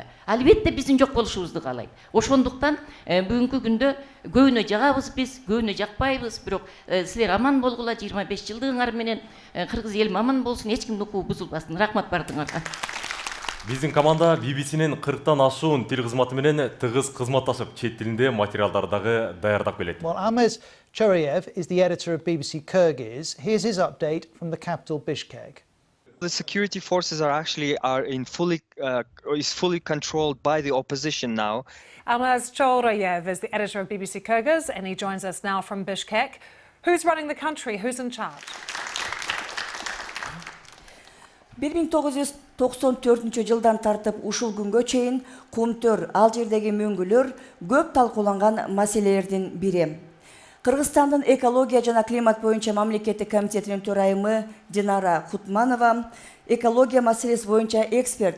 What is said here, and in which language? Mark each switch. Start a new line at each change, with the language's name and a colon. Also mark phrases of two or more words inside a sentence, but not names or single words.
Kyrgyz: Албетте биздин жок болушубузду каалайт. Ошондуктан бүгүнкү күндө көбүнө жагабыз биз, көбүнө жакпайбыз, бирок силер аман болгула, 25 жылдыгыңар менен кыргыз элим аман болсун, эч кимдин укугу бузулбасын. Рахмат бардыгыңарга. Биздин команда BBC-нин 40тан ашуун тил кызматы менен тыгыз кызматташып, чет тилинде материалдарды даярдап келет.
English: Well, Amez Choriev is the editor of BBC Kyrgyz. Here's his update from the capital Bishkek. The security forces is fully controlled by the opposition now. Amez Choriev is the editor of BBC Kyrgyz, and he joins us now from Bishkek. Who's running the country? Who's in charge?
Kyrgyz: 1994 жылдан тартып ушул күнгө чейин Кумтөр, ал жердеги мөңгүлөр көп талкууланган маселелердин бири. Кыргызстандын экология жана климат боюнча мамлекеттик комитетинин төрайымы Динара Кутманова экология маселеси боюнча эксперт.